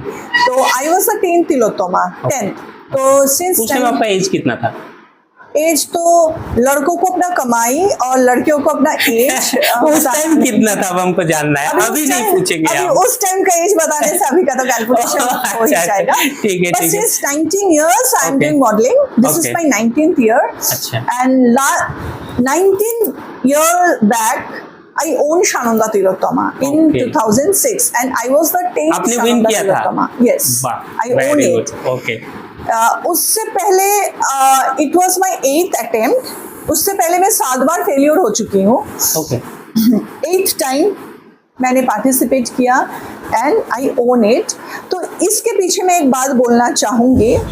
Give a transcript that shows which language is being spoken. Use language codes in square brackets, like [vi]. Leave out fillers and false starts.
[en] तो I was the 10th Tilottama, 10th। तो since [hi] आपका एज कितना था? एज तो लड़कों को अपना कमाई और लड़कियों को अपना एज। उस टाइम कितना था हमको जानना है, अभी नहीं पूछेंगे। अभी उस टाइम का एज बताने से अभी का तो कैलकुलेशन हो ही जाएगा। ठीक है। [en] Since 19 years I am doing modeling. This is my 19th year. And 19 years back I owned Sananda Tilottama in 2006 and I was the 10th Sananda Tilottama. Yes, I own it. [hi] उससे पहले [en] It was my 8th attempt. [hi] उससे पहले मैं 7 बार failure हो चुकी हूँ। 8th time मैंने participate किया [en] And I won it. [hi] तो इसके पीछे मैं एक बात बोलना चाहूंगी।